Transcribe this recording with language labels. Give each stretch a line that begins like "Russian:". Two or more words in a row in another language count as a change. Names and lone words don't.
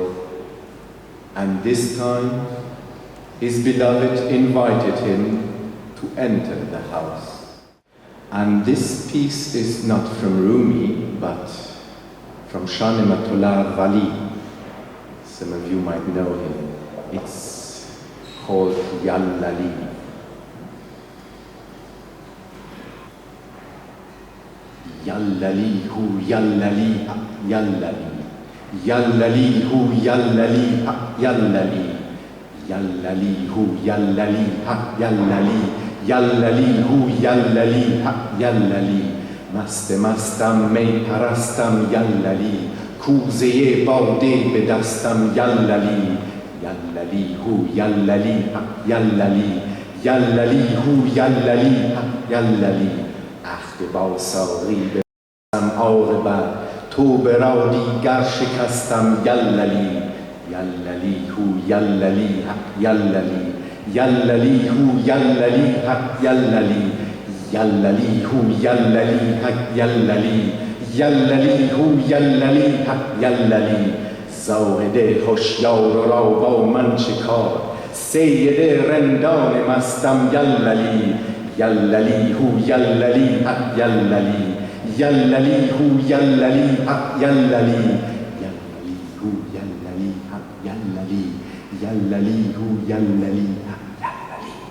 English: And this time, his beloved invited him to enter the house. And this piece is not from Rumi, but from Shah Nematullah Wali. Some of you might know him. It's called Yallali.
Persian: یللی هو یللی یللی. یللی هو یللی یللی. یللی هو یللی یللی. یللی هو یللی یللی. مست مستم می پرستم یللی کوزه باده به دستم یللی یللی هو یللی یللی یللی هو یللی یللی عهد با ساقی بستم عاقبت توبه را دیگر شکستم یللی یللی هو یللی یللی یللی هو یللی یللی یللی هو یللی یللی یللی هو یللی یللی زاهده هوشیار را با من چه کار سید رندان مستم یللی یللی هو یللی حق یللی، یللی هو یللی حق یللی، یللی هو یللی حق یللی، یللی هو یللی حق یللی.